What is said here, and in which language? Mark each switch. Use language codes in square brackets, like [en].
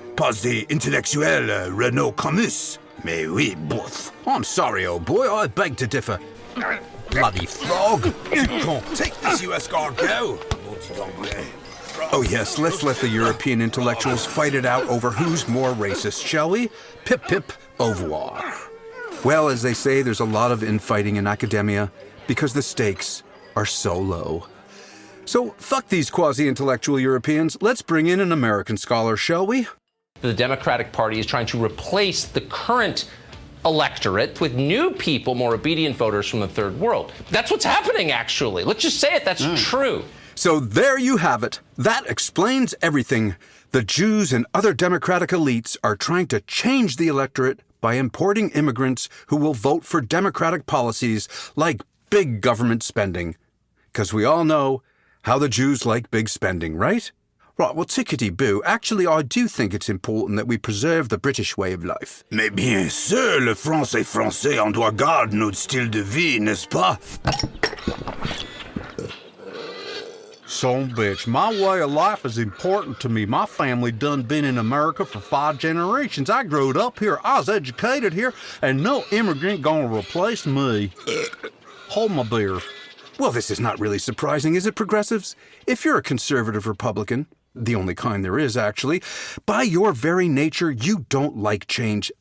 [fr] pas des intellectuels Renault Camus. Mais oui, both. [en] I'm sorry, old boy, I beg to differ. Bloody frog! Take this, you escargot! Oh yes, let's let the European intellectuals fight it out over who's more racist, shall we? Pip pip, [fr] au revoir. [en] Well, as they say, there's a lot of infighting in academia because the stakes are so low. So fuck these quasi-intellectual Europeans. Let's bring in an American scholar, shall we? The Democratic Party is trying to replace the current electorate with new people, more obedient voters from the third world. That's what's happening, actually. Let's just say it, that's true. So there you have it. That explains everything. The Jews and other democratic elites are trying to change the electorate by importing immigrants who will vote for democratic policies like big government spending. Because we all know how the Jews like big spending, right? Right, well, tickety-boo. Actually, I do think it's important that we preserve the British way of life. [fr] Mais bien sûr, le français français en doit garder notre style de vie, n'est-ce pas? [en] Son bitch, my way of life is important to me. My family done been in America for 5 generations. I growed up here, I was educated here, and no immigrant gonna replace me. Hold my beer. Well, this is not really surprising, is it, progressives? If you're a conservative Republican, the only kind there is, actually, by your very nature, you don't like change.